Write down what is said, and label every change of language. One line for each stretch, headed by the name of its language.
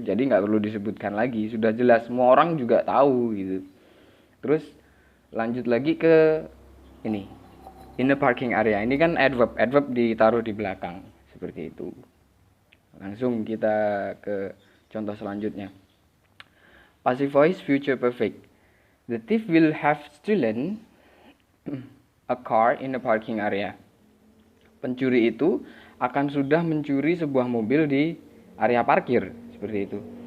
Indonesian: Jadi nggak perlu disebutkan lagi, sudah jelas, semua orang juga tahu gitu. Terus lanjut lagi ke ini,
English: in the parking area.
Indonesian: Ini kan adverb ditaruh di belakang, seperti itu. Langsung kita ke contoh selanjutnya.
English: Passive voice future perfect. The thief will have stolen a car in the parking area.
Indonesian: Pencuri itu akan sudah mencuri sebuah mobil di area parkir, seperti itu.